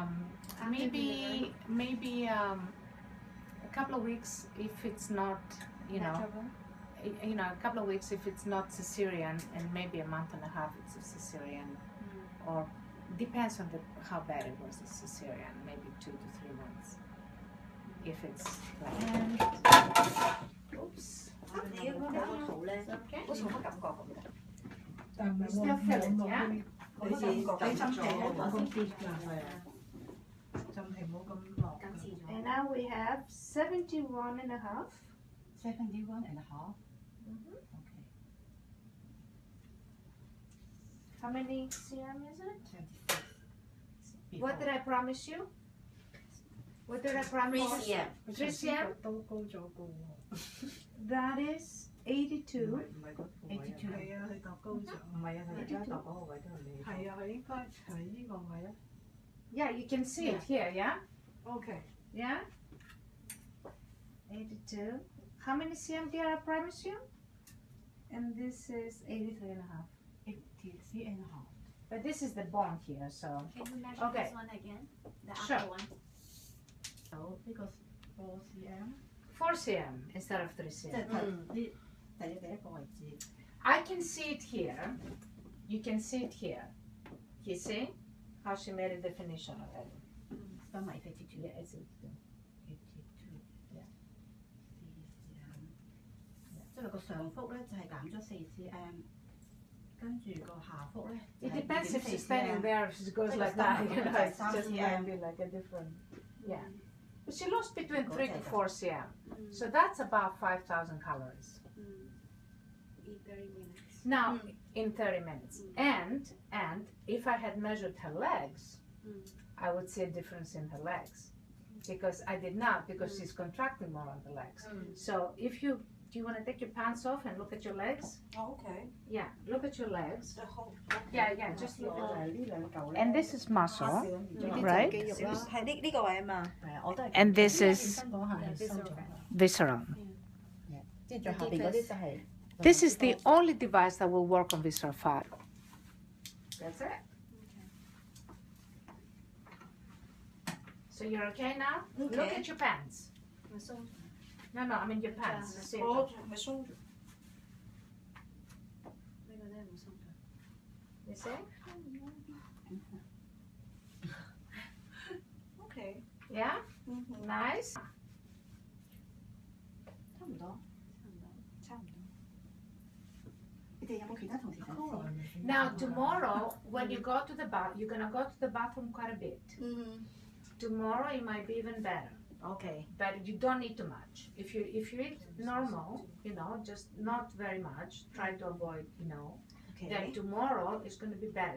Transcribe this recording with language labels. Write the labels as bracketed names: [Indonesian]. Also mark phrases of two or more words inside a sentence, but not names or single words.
[English] Immediately, maybe couple of weeks if it's not, you know, a couple of weeks if it's not cesarean, and maybe a month and a half it's a cesarean, or depends on how bad it was a cesarean, maybe 2 to 3 months. If it's oops. [Cantonese] 你嗰個圖咧， [English] Okay. [Cantonese] 好似冇乜感覺咁嘅。但係 [English] Still feel it, yeah? [Cantonese] 好似你浸皮冇咁跌㗎，係啊，浸皮冇咁落㗎。 [English] And now we have 71 and a half. 71 and a half. Mhm. Okay. How many cm is it? 26. What did I promise you? What did I promise you? 3 cm? [Cantonese] 都高咗個喎。 [English] That is 82. [Cantonese] 唔係嗰個位啊，係啊，佢度高咗。唔係啊，佢而家度嗰個位都係你。係啊，佢應該係呢個位啊。 [English] Yeah, you can see it here, yeah? OK。 Yeah? 82. How many cm did I promise you? And this is 83 and a half. 83 and a half. But this is the bone here, so. Can you measure Okay. this one again? The Sure. upper one. [Cantonese] 有呢個4 cm， [English] 4 cm instead of 3 [Cantonese] 即 [English] cm. [Cantonese] 係第一個位置。 [English] I can see it here. You can see it here. You see how she made a definition already? [Cantonese] 分為52。 [English] Yeah, it's [Cantonese] 即係個上腹咧就係減咗4 cm， 跟住個下腹咧。 [English] It depends if she's standing there, if she goes like that. You know, it's just maybe like a different. Yeah. But she lost between 3 to 4 cm. So that's about 5,000 calories. In 30 minutes. Now, in 30 minutes. And if I had measured her legs, I would see a difference in her legs. Because I did not, because she's contracting more on the legs. So if you, do you want to take your pants off and look at your legs? Oh, okay. Yeah, look at your legs. The whole. Yeah, just look at [Cantonese] 呢兩嚿咧。 [English] And this is muscle, [Cantonese] 呢啲 [English] right? [Cantonese] 就肌肉啦。係呢個位啊嘛。係啊，我都係。 [English] And this [Cantonese] 健 [English] is [Cantonese] 身嗰下係收咗。 [English] visceral. [Cantonese] 即係最下邊嗰啲就係。 [English] This is the only device that will work on visceral fat. That's it. So you're okay now? Look Okay. at your pants. No, I mean your pants. See it? [Cantonese] 咪鬆咗。 [English] You see? OK。 Yeah? Nice. [Cantonese] 差唔多。你哋有冇其他同事想試？ [English] Now tomorrow, when you go to the bath, you're gonna go to the bathroom quite a bit. Tomorrow it might be even better. OK。 But you don't eat too much. If you eat normal, you know, just not very much. Try to avoid, you know. Then tomorrow is going to be better.